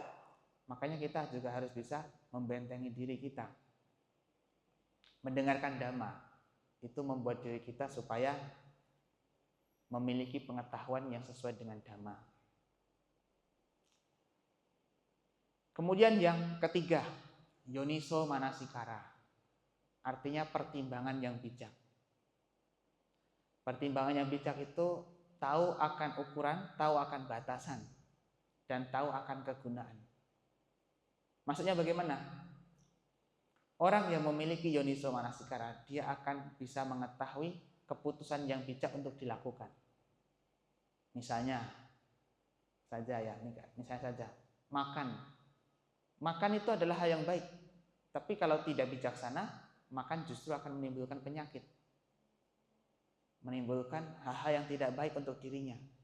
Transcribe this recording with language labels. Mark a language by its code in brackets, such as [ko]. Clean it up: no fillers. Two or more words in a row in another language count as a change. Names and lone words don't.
[id] Makanya kita juga harus bisa membentengi diri kita. Mendengarkan dhamma itu membuat diri kita supaya memiliki pengetahuan yang sesuai dengan dhamma. Kemudian yang ketiga, [pi] yoniso manasikara. [id] Artinya pertimbangan yang bijak. Pertimbangan yang bijak itu tahu akan ukuran, tahu akan batasan, dan tahu akan kegunaan. Maksudnya bagaimana? Orang yang memiliki [pi] yoniso manasikara, [id] dia akan bisa mengetahui keputusan yang bijak untuk dilakukan. Misalnya saja, makan itu adalah hal yang baik. Tapi kalau tidak bijaksana, makan justru akan menimbulkan penyakit, menimbulkan hal-hal yang tidak baik untuk dirinya.